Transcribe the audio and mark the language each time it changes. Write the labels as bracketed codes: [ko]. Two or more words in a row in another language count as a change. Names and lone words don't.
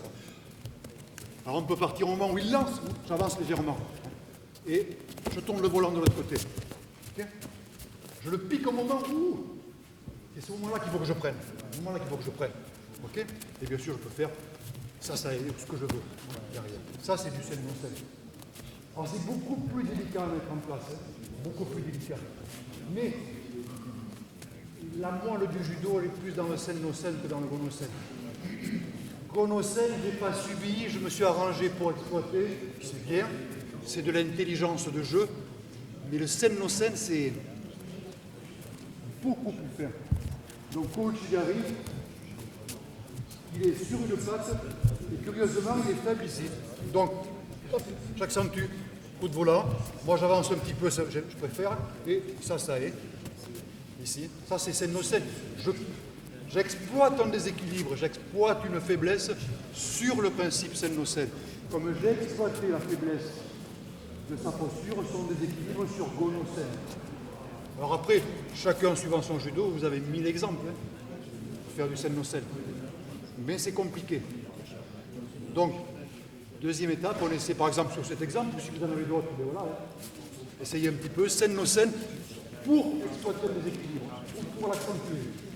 [fr] Alors on peut partir au moment où il lance, j'avance légèrement. Et je tourne le volant de l'autre côté. Okay? Je le pique au moment où. C'est ce moment-là qu'il faut que je prenne. Ce moment-là qu'il faut que je prenne. Okay? Et bien sûr, je peux faire ça est ce que je veux. Derrière. Ça, c'est du sen no sen. Alors c'est beaucoup plus délicat à mettre en place. Beaucoup plus délicat. Mais la moelle du judo, elle est plus dans le sen no sen que dans le Gono-sen. Gono-sen, je n'ai pas subi, je me suis arrangé pour exploiter, c'est bien, c'est de l'intelligence de jeu, mais le sen no sen, c'est beaucoup plus fin. Donc Kouchigari, il est sur une patte, et curieusement, il est faible ici. Donc, hop, j'accentue, coup de volant, moi j'avance un petit peu, je préfère, et ça est. Ici, ça c'est sen no sen. J'exploite un déséquilibre, j'exploite une faiblesse sur le principe sen no sen. Comme j'ai exploité la faiblesse de sa posture, son déséquilibre sur Gono-sen. Alors après, chacun suivant son judo, vous avez 1000 exemples pour faire du sen no sen. Mais c'est compliqué. Donc, deuxième étape, on essaie par exemple sur cet exemple, si vous en avez d'autres, voilà, essayez un petit peu, sen no sen, pour exploiter le déséquilibre, ou pour l'accentuer.